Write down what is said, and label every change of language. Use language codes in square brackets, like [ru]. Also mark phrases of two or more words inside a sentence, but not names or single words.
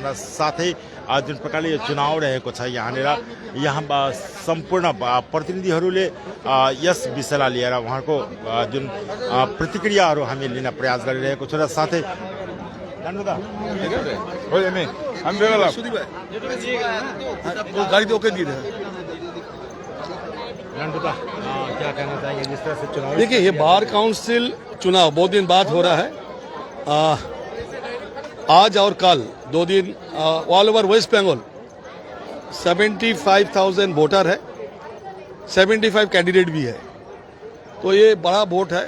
[ne] र साथै जुन प्रकारले यो चुनाव रहेको छ यहाँ सम्पूर्ण प्रतिनिधिहरूले यस विषयलाई लिएर उहाँको जुन प्रतिक्रियाहरू हामी लिन प्रयास गरिरहेको छौँ। र साथै [hi] क्या कहना चाहेंगे जिस तरह से चुनाव? देखिए, ये [en] bar council [hi] चुनाव बहुत दिन बाद हो रहा है। आज और कल 2 दिन [en] all over West Bengal [hi] 75,000 वोटर है, 75 कैंडिडेट भी है, तो ये बड़ा वोट है।